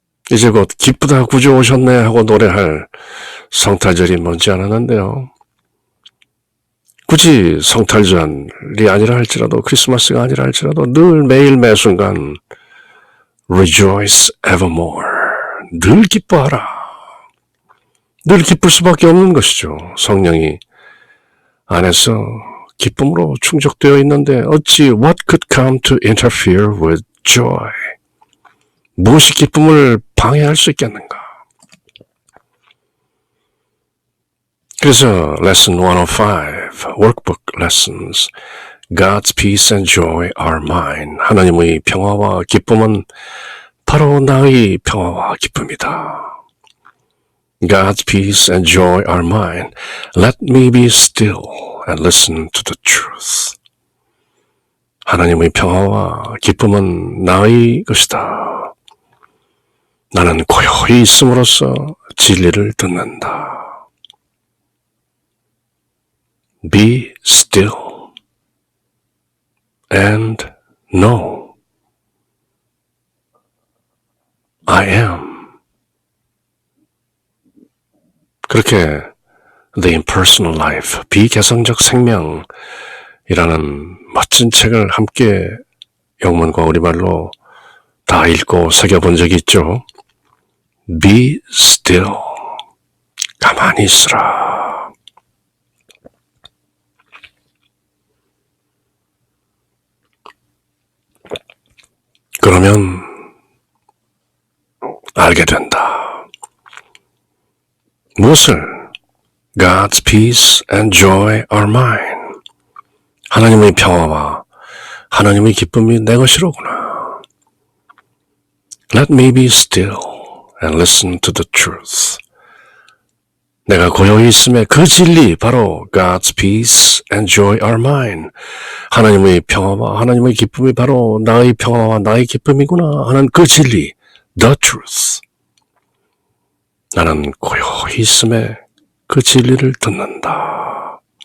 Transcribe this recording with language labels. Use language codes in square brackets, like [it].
[ko] 이제 곧 기쁘다 구주 오셨네 하고 노래할 성탄절이 먼지 않았는데요. 굳이 성탄절이 아니라 할지라도, 크리스마스가 아니라 할지라도 늘 매일 매순간 [en] rejoice evermore. [ko] 늘 기뻐하라. 늘 기쁠 수밖에 없는 것이죠. 성령이 안에서 기쁨으로 충족되어 있는데 어찌 [en] what could come to interfere with joy? [ko] 무엇이 기쁨을 방해할 수 있겠는가? 그래서 [en] lesson 105, workbook lessons, God's peace and joy are mine. [ko] 하나님의 평화와 기쁨은 바로 나의 평화와 기쁨이다. [en] God's peace and joy are mine. Let me be still and listen to the truth. [ko] 하나님의 평화와 기쁨은 나의 것이다. 나는 고요히 있음으로써 진리를 듣는다. [en] Be still and know I am. [ko] 그렇게 The Impersonal Life, 비개성적 생명이라는 멋진 책을 함께 영문과 우리말로 다 읽고 새겨본 적이 있죠. [en] Be still. [ko] 가만히 있으라. 그러면 알게 된다. 무엇을? [en] God's peace and joy are mine. [ko] 하나님의 평화와 하나님의 기쁨이 내 것이로구나. [en] Let me be still and listen to the truth. [ko] 내가 고요히 있음에 그 진리, 바로 [en] God's peace and joy are mine. [ko] 하나님의 평화와 하나님의 기쁨이 바로 나의 평화와 나의 기쁨이구나 하는 그 진리, the truth. 나는 고요히 있음에 그 진리를 듣는다.